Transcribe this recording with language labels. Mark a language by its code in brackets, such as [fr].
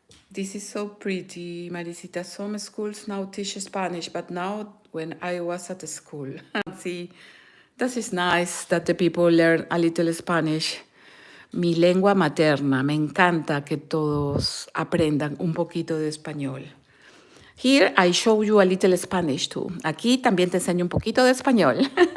[en] This is so pretty, Maricita. Some schools now teach Spanish, but now when I was at the school, see, that is nice that the people learn a little Spanish. [es] Mi lengua materna, me encanta que todos aprendan un poquito de español. [en] Here I show you a little Spanish too. [es] Aquí también te enseño un poquito de español.